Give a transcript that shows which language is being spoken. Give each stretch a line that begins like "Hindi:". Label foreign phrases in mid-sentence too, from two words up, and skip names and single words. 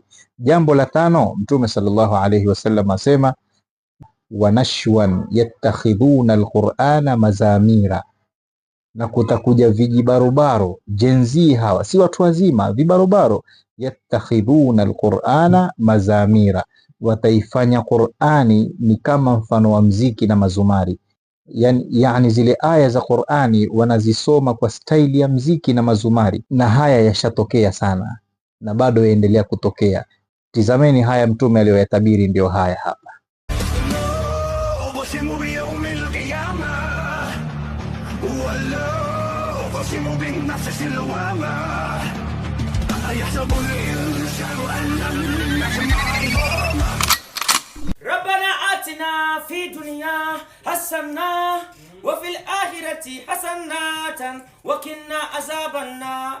Swahili: Jambo la tano, Mtume
Arabic: صلى الله عليه وسلم
Swahili: asema
Arabic: ونشء يتخذون القرآن مزامير,
Swahili: na kutakuja vijibarobaro, jenzi hawa si watu wazima, vibarobaro,
Arabic: يتخذون القرآن مزامير,
Swahili: wataifanya Qur'ani ni kama mfano wa mziki na mazumari. Yani zile aya za Qur'ani wanazisoma kwa staili ya mziki na mazumari, na haya yashatokea sana na bado yaendelea kutokea. Tizameni haya mtume aliyoyatabiri, ndio haya hapa.
Arabic: ربنا آتنا في الدنيا حسنة وفي الآخرة حسنة وقنا عذاب النار.